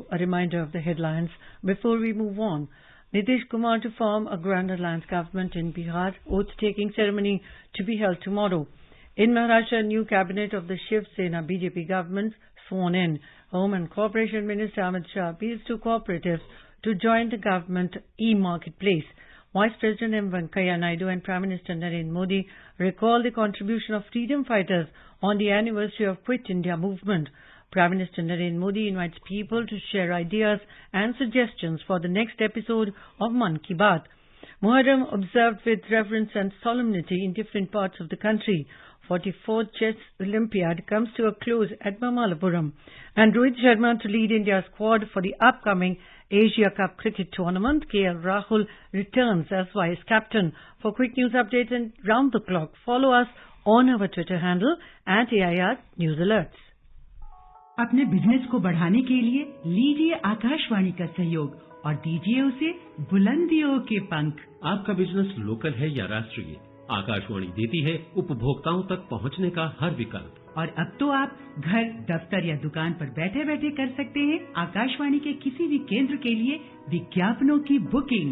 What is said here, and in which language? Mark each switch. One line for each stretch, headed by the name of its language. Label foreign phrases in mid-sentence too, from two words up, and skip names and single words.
English: A reminder of the headlines before we move on. Nitish Kumar to form a Grand Alliance government in Bihar. Oath-taking ceremony to be held tomorrow. In Maharashtra, new cabinet of the Shiv Sena BJP government sworn in. Home and Corporation Minister Amit Shah appeals to cooperatives to join the government e-marketplace. Vice President M. Venkaiah Naidu and Prime Minister Narendra Modi recall the contribution of freedom fighters on the anniversary of Quit India movement. Prime Minister Narendra Modi invites people to share ideas and suggestions for the next episode of Man Ki Baat. Muharram observed with reverence and solemnity in different parts of the country. 44th Chess Olympiad comes to a close at Mamalapuram, and Rohit Sharma to lead India's squad for the upcoming Asia Cup cricket tournament. KL Rahul returns as vice captain. For quick news updates and round the clock, follow us on our Twitter handle @AIR News Alerts.
Hindi: अपने बिजनेस को बढ़ाने के लिए लीजिए आकाशवाणी का सहयोग और दीजिए उसे बुलंदियों के पंख। आपका बिजनेस लोकल है या राष्ट्रीय, आकाशवाणी देती है उपभोक्ताओं तक पहुंचने का हर विकल्प। और अब तो आप घर, दफ्तर या दुकान पर बैठे बैठे कर सकते हैं आकाशवाणी के किसी भी केंद्र के लिए विज्ञापनों की बुकिंग।